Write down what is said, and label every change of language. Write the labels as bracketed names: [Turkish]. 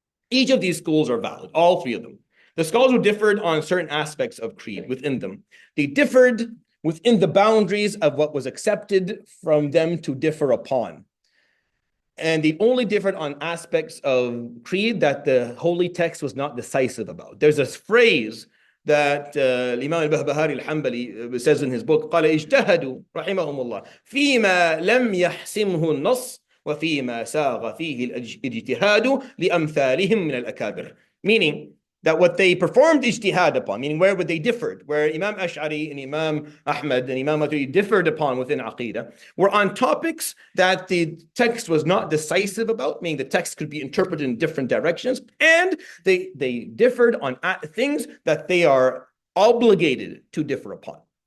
[English] Each of these schools are valid, all three of them. The scholars who differed on certain aspects of creed within them, they differed within the boundaries of what was accepted from them to differ upon. And they only differed on aspects of creed that the holy text was not decisive about. There's this phrase that Imam al-Bahbahari al-Hanbali says in his book, [Arabic] قال اجتهدوا رحمهم الله فيما لم يحسمه النص وفيما ساغ فيه الاجتهاد لأمثالهم من الأكابر. [English] Meaning that what they performed ijtihad upon, meaning where would they differed, where Imam Ash'ari and Imam Ahmad and Imam Maturidi differed upon within Aqeedah, were on topics that the text was not decisive about, meaning the text could be interpreted in different directions, and they differed on things that they are obligated to differ upon.